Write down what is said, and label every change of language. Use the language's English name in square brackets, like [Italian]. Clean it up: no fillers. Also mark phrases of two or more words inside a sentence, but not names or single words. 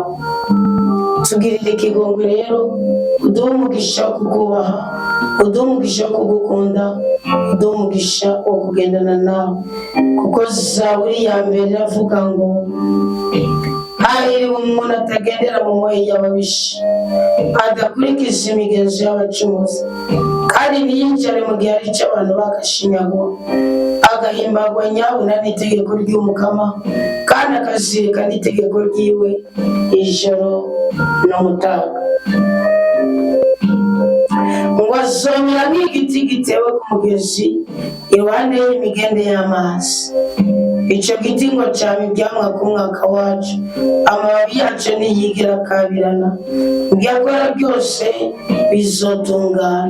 [Rundi] Tugirire ikigongwe rero, uduhe umugisha wo kukubaha, uduhe umugisha wo kugukunda, uduhe umugisha wo kugendana nawe, kuko Zaburi ya mbere iravuga ngo hahiriwe umuntu atagendera mu moyo y'ababisha, adakurikiza imigenzo y'abacumuzi, kandi ntiyicare mu gihe ari cy'abantu bagashinyagura, agahimbagwa nyabuna n'itegeko ry'Umukama, kandi akazirikana itegeko ryiwe ijoro n'umutaga. Ngo azomera nk'igiti gitewe ku mugezi iruhande y'imigende y'amazi, Ico giti ngo cama ivyamwa ku mwaka wacu, amababi yaco ntiyigera akabirana, ivyakora byose bizotungana.